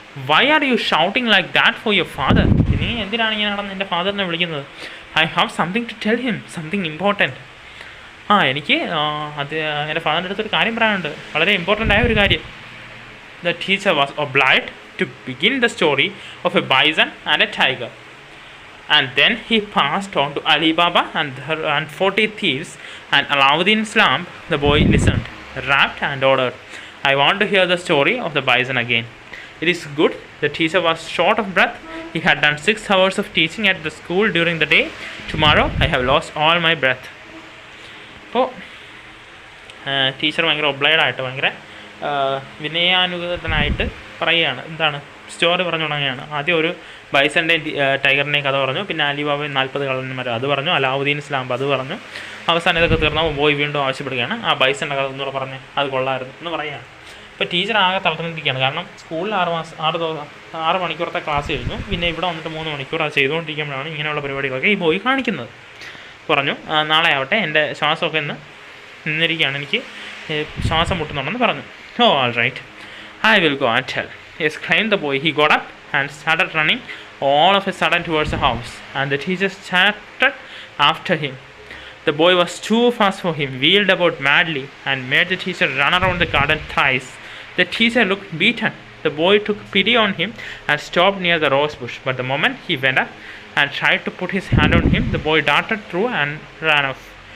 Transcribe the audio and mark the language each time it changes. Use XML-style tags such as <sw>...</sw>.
<en>Why are you shouting like that for your father?</en> <ml>നീ എന്തിനാണ് ഇങ്ങനെ നടന്ന് എൻ്റെ ഫാദറിനെ വിളിക്കുന്നത്?</ml> <en>I have something to tell him, something important.</en> <ml>എനിക്ക് അത് എൻ്റെ ഫാദറിൻ്റെ അടുത്തൊരു കാര്യം പറയാനുണ്ട്, വളരെ ഇമ്പോർട്ടൻ്റ് ആയ ഒരു കാര്യം.</ml> <en>The teacher was obliged to begin the story of a bison and a tiger. And then he passed on to Ali Baba and 40 thieves and Alauddin's lamp. The boy listened, rapped and ordered, I want to hear the story of the bison again. It is good. The teacher was short of breath. He had done 6 hours of teaching at the school during the day. Tomorrow I have lost all my breath.</en> <ml>അപ്പോൾ teacher ഭയങ്കര ഒബ്ലൈഡായിട്ട് ഭയങ്കര വിനയാനുഗതനായിട്ട് പറയുകയാണ്. എന്താണ് story പറഞ്ഞു തുടങ്ങുകയാണ്. ആദ്യം ഒരു ബൈസൻ്റെയും ടൈഗറിൻ്റെയും കഥ പറഞ്ഞു, പിന്നെ അലിബാബയും 40 കള്ളന്മാരും അത് പറഞ്ഞു, അലാവുദ്ദീൻ സ്ലാം അത് പറഞ്ഞു. അവസാനം ഇതൊക്കെ തീർന്നപ്പോൾ ബോയ് വീണ്ടും ആവശ്യപ്പെടുകയാണ് ആ ബൈസൻ്റെ കഥ ഒന്നുകൂടെ പറഞ്ഞ് അത് കൊള്ളായിരുന്നു എന്ന് പറയുകയാണ്. ഇപ്പോൾ ടീച്ചർ ആകെ തളർന്നിരിക്കുകയാണ്, കാരണം സ്കൂളിൽ 6 മണിക്കൂറത്തെ ക്ലാസ് കഴിഞ്ഞു, പിന്നെ ഇവിടെ വന്നിട്ട് 3 മണിക്കൂർ അത് ചെയ്തുകൊണ്ടിരിക്കുമ്പോഴാണ് ഇങ്ങനെയുള്ള പരിപാടികളൊക്കെ ഈ ബോയ് കാണിക്കുന്നത്. പറഞ്ഞു നാളെ ആവട്ടെ, എൻ്റെ ശ്വാസമൊക്കെ നിന്നിരിക്കുകയാണ്, എനിക്ക് ശ്വാസം മുട്ടുന്നുണ്ടെന്ന് പറഞ്ഞു.</ml> <en>Oh all right, I will go and tell, exclaimed the boy. He got up and started running all of a sudden towards the house, and the teacher chattered after him. The boy was too fast for him, wheeled about madly, and made the teacher run around the garden thrice. The teacher looked beaten. The boy took pity on him and stopped near the rose bush, but the moment he went up and tried to put his hand on him, the boy darted through and ran off.</en>